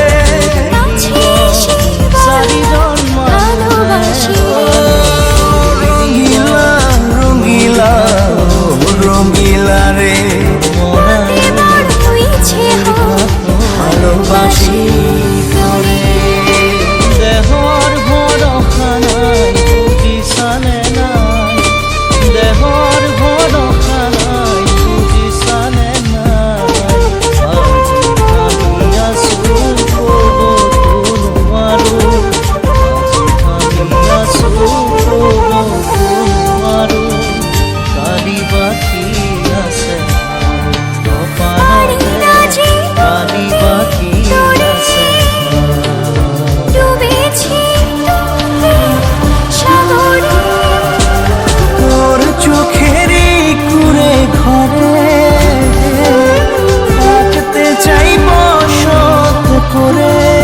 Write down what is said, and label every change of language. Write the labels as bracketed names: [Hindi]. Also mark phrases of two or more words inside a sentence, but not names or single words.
[Bangla] রঙিলা রঙিলা রঙিলা রে ভালোবাসি তোরে। দেহর ভরসা নাই বুঝিছানে নাই, দেহর ভরসা নাই বুঝিছানে নাই। [Assamese] আজি ভাবি আছো কব তোমাৰো, আজি ভাবি আছো কব তোমাৰো। কালি বাকী আছে কপালতে, কালি বাকী আছে। [Bangla] তোর চোখেরই কুড়ে ঘরে থাকতে চাই বসত করে।